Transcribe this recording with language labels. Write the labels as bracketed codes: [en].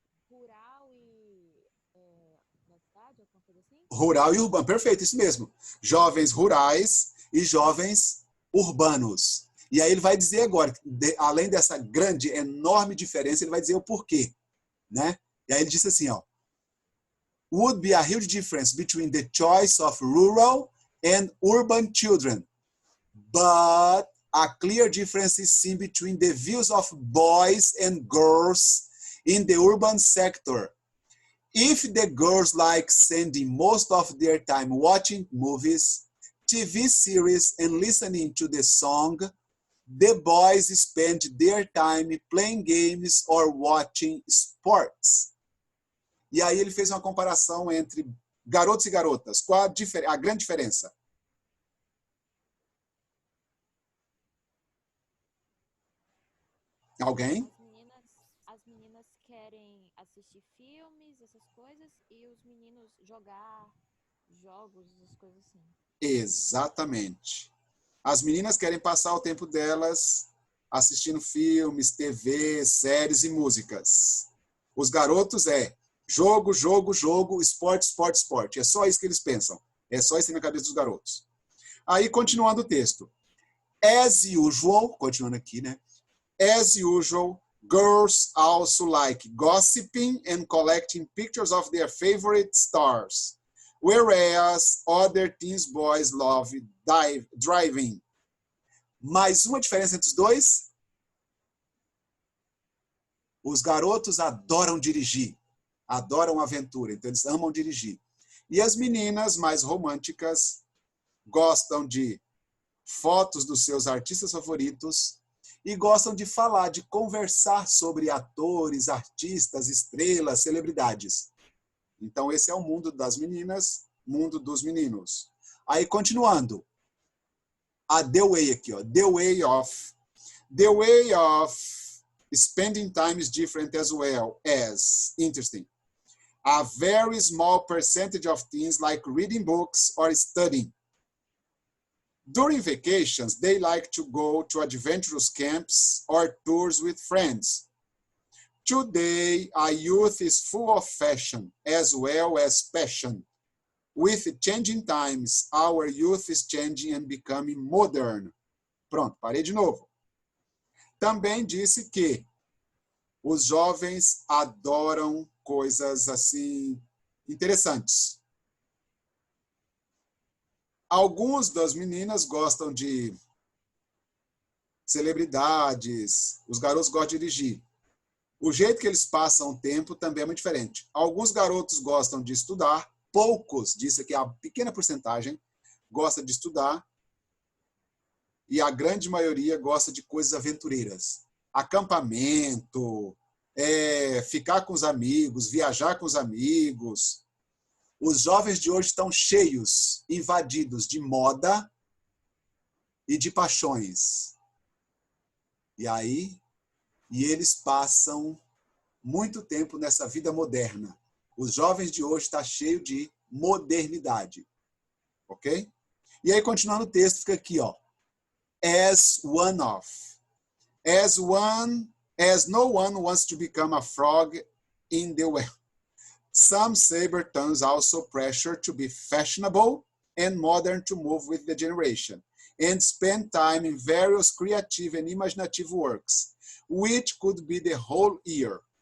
[pt] Rural e na cidade, alguma coisa assim? Rural e urbano, perfeito, isso mesmo. Jovens rurais e jovens urbanos. E aí ele vai dizer agora, além dessa grande, enorme diferença, ele vai dizer o porquê, né? [en] E aí ele disse assim, ó, would be a huge difference between the choice of rural and urban children, but a clear difference is seen between the views of boys and girls in the urban sector. If the girls like spending most of their time watching movies, TV series, and listening to the song, the boys spend their time playing games or watching sports. [pt] E aí ele fez uma comparação entre garotos e garotas. Qual a grande diferença? Alguém? As meninas querem assistir filmes, essas coisas, e os meninos jogar jogos, essas coisas assim. Exatamente. As meninas querem passar o tempo delas assistindo filmes, TV, séries e músicas. Os garotos jogo, jogo, jogo, esporte, esporte, esporte. É só isso que eles pensam. É só isso na cabeça dos garotos. Aí, continuando o texto. As usual, continuando aqui, né? [en] As usual, girls also like gossiping and collecting pictures of their favorite stars, whereas other teens boys love driving. [pt] Mais uma diferença entre os dois? Os garotos adoram dirigir, adoram aventura, então eles amam dirigir. E as meninas mais românticas gostam de fotos dos seus artistas favoritos e gostam de falar, de conversar sobre atores, artistas, estrelas, celebridades. Então esse é o mundo das meninas, mundo dos meninos. Aí continuando. A the way aqui, ó. [en] The way of spending time is different as well as, interesting. A very small percentage of teens like reading books or studying. During vacations, they like to go to adventurous camps or tours with friends. Today, our youth is full of fashion as well as passion. With changing times, our youth is changing and becoming modern. [pt] Pronto, parei de novo. Também disse que os jovens adoram coisas assim interessantes. Alguns das meninas gostam de celebridades, os garotos gostam de dirigir. O jeito que eles passam o tempo também é muito diferente. Alguns garotos gostam de estudar, poucos, disse que a pequena porcentagem, gosta de estudar e a grande maioria gosta de coisas aventureiras. Acampamento, ficar com os amigos, viajar com os amigos. Os jovens de hoje estão cheios, invadidos de moda e de paixões. E eles passam muito tempo nessa vida moderna. Os jovens de hoje estão cheios de modernidade. Ok? E aí, continuando o texto, fica aqui, ó. [en] As one of. As no one wants to become a frog in the well. Some saber-tons also pressure to be fashionable and modern to move with the generation, and spend time in various creative and imaginative works, which could be the whole year.